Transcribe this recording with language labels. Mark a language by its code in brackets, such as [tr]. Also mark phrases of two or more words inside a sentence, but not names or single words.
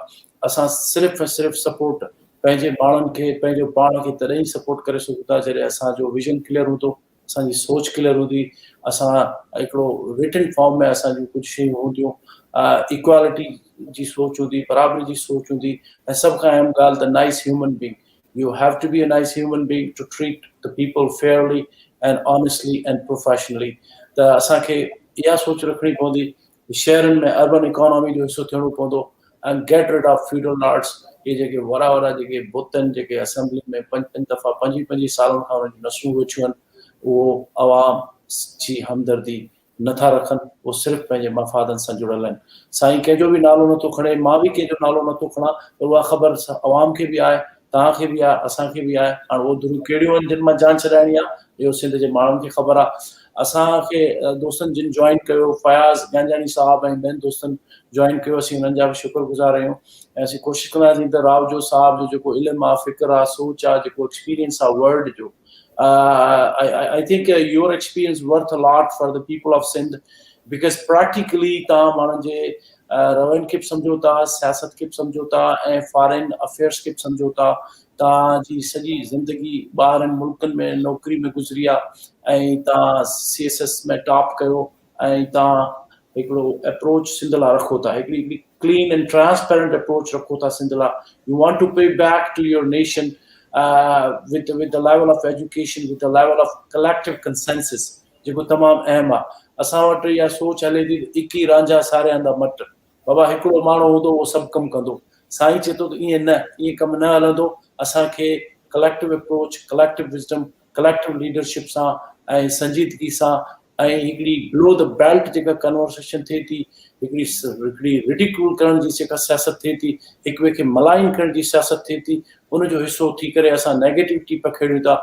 [sd] असां सिर्फ़ु ऐं सिर्फ़ु सपोर्ट पंहिंजे माण्हुनि खे, पंहिंजो पाण खे तॾहिं ई सपोर्ट करे सघूं था जॾहिं असांजो [en] vision clear [sd] हूंदो, असांजी सोच क्लियर हूंदी, असां हिकिड़ो [en] written form [sd] में असांजूं कुझु शयूं हूंदियूं, इक्वालिटी जी सोच हूंदी, बराबरी जी सोच हूंदी, ऐं सभ खां अहम ॻाल्हि त [en] nice human being. You have to be a nice human being to treat the people fairly and honestly and professionally. [sd] त असांखे इहा सोच रखणी पवंदी, शहरनि में [en] urban economy [sd] जो हिसो थियणो पवंदो ऐं [en] get rid of feudal lords. [sd] इहे जेके वॾा वॾा जेके बुत आहिनि, जेके असेंबली में 5 दफ़ा 25 सालनि खां उन्हनि जूं नसूं वेठियूं आहिनि, उहो अवाम जी हमदर्दी नथा रखनि, उहो सिर्फ़ु पंहिंजे मफ़ादनि सां जुड़ियल आहिनि। साईं कंहिंजो बि नालो नथो खणे, मां बि कंहिंजो नालो नथो खणां, पर उहा ख़बर अवाम खे बि आहे तव्हांखे बि आहे, असांखे बि आहे। हाणे उहो दुरूं कहिड़ियूं आहिनि जिन मां जान छॾाइणी आहे इहो सिंध जे माण्हुनि खे ख़बर आहे। असांखे दोस्तनि जिन जॉइन कयो, फयाज़ गंजानी साहब ऐं ॿियनि दोस्तनि जॉइन कयो, असीं हुननि जा बि शुक्रगुज़ार आहियूं ऐं असीं कोशिशि कंदासीं त रावजो साहब जो जेको इल्मु आहे, फ़िक्र आहे, सोच आहे, जेको एक्सपीरियंस आहे वर्ल्ड जो, [en] I think your experience worth a lot for the people of Sindh because practically [sd] तव्हां माण्हुनि जे रवैनि खे बि सम्झो था, सियासत खे बि सम्झो था ऐं [en] foreign affairs [sd] खे बि सम्झो था। तव्हांजी सॼी ज़िंदगी ॿाहिरनि मुल्कनि में नौकरी में गुज़री आहे ऐं तव्हां CSS में टॉप कयो ऐं तव्हां हिकिड़ो अप्रोच सिंध लाइ रखो था, हिकिड़ी [en] clean and transparent approach [sd] रखो था सिंध लाइ। [en] you want to pay back to your nation with the level of education, with the level of collective consensus [sd] जेको तमामु अहम आहे। असां वटि इहा सोच हले थी इकी रांझा सारे हंधा मट, बाबा हिकिड़ो माण्हू हूंदो उहो सभु कमु कंदो। साईं चए थो त ईअं न, ईअं कमु न हलंदो। असांखे [en] collective approach, collective wisdom, collective leadership [sd] सां ऐं संजीदगी सां ऐं हिकिड़ी [en] below the belt [sd] जेका कन्वर्सेशन थिए थी, हिकिड़ी रिडिक्यूल करण जी जेका सियासत थिए थी, हिक ॿिए खे मलाइन करण जी सियासत थिए थी, उनजो हिसो थी करे असां नेगेटिविटी पखेड़ियूं था।